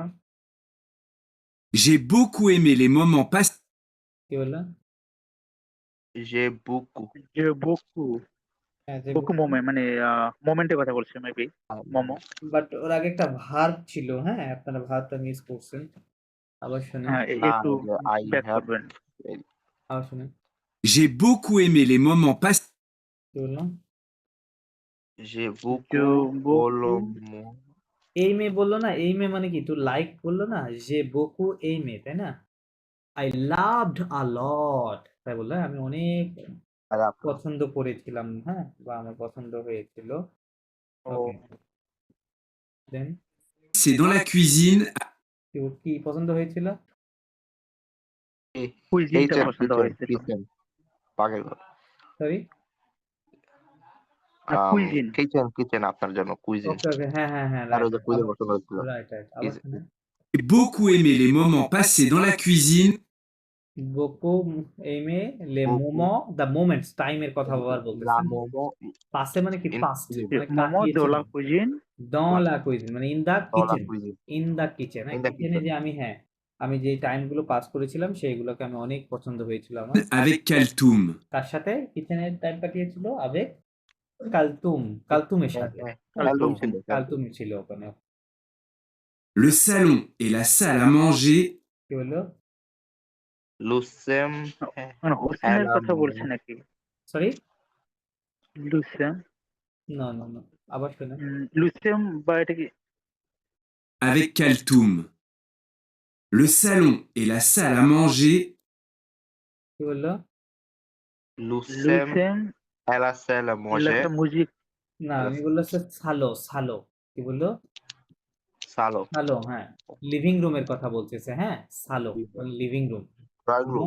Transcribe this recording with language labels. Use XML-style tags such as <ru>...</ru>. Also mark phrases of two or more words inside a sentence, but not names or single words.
<fr>J'ai beaucoup aimé les moments passés.</fr> <bn>কি বললো?</bn> <fr>J'ai beaucoup.</fr> <bn>যে বকু, হ্যাঁ, যে বকু মোমে মানে মোমেন্টের কথা বলছে মেবি, মোমো। বাট ওর আগে একটা ভার্ব ছিল, হ্যাঁ, আপনারা ভার্বটা মিস করছেন। আবার শুনেন, হ্যাঁ, না, একটু I ব্যাক have করবেন। আবার শুনেন,</bn> <fr>J'ai beaucoup aimé les moments passés.</fr> <bn>কি বললাম? j'ai যে beaucoup বকু, এই মেয়ে বললো না, এই মেয়ে মানে কি,</bn> <en>to like</en> <bn>বললো না, যে</bn> <fr>beaucoup aimé,</fr> <bn>তাই না?</bn> <en>I loved a lot,</en> <bn>তাই বললো, হ্যাঁ, আমি অনেক খারাপ। পছন্দ করেছিলাম, হ্যাঁ, বা আমার পছন্দ হয়েছিল। ও ওকে, দেন</bn> <fr>C'est dans la cuisine</fr> <bn>কি পছন্দ হয়েছিল? কুইজিনটা Kitchen, পছন্দ kitchen, হয়েছিল। kitchen. পাগল। সরি, না, কুইজিন। Kitchen আপনার জন্য কুইজিন। ওকে ওকে, হ্যাঁ হ্যাঁ হ্যাঁ, আর রাইট ওই যে কুইজিন পছন্দ হচ্ছিল। রাইট রাইট, আবার Kitchen. শুনেন,</bn> <fr>J'ai beaucoup aimé les moments passés dans la cuisine beaucoup aimé les</fr> <bn>Beaucoup. মোমো</bn> <en>the moments,</en> <bn>টাইমের কথা আবার La বলতেছেন। momo পাসে মানে কি, in পাস্ট, cuisine. মানে মোমো কাটিয়েছে,</bn> <fr>dans la cuisine. dans la cuisine</fr> <bn>মানে</bn> <en>in the</en> <fr>Dans la</fr> <bn>কিচেন, cuisine.</bn> <en>in the kitchen,</en> <bn>In হ্যাঁ, the কিচেনে kitchen. যে আমি, হ্যাঁ, আমি যে টাইমগুলো পাস করেছিলাম সেইগুলোকে আমি অনেক পছন্দ হয়েছিল আমার।</bn> <fr>avec Kaltoum.</fr> <bn>তার সাথে কিচেনের টাইম কাটিয়েছিল আবেগ কালতুম, কালতুমের সাথে, Kaltum ছিল। কালতুম ছিল ওখানে।</bn> <fr>Le salon et la salle à manger</fr> <bn>কি বললো? লুসেম মানে হোসেনের কথা এলাম। বলছে নাকি? সরি, লুসেম, না না না, আবার শুনে, লুসেম বা এটা কি?</bn> <fr>avec Kaltoum. Le salon et la salle à manger</fr> <bn>কি বললো? লুসেম লুসেম এলাসেল মোজে একটা মিউজিক। না, আমি বললো সে সালো, সালো, কি বললো? সালো সালো, হ্যাঁ, লিভিং রুমের কথা বলতেছে, হ্যাঁ, সালো মানে</bn> <en>living room. drawing room.</en>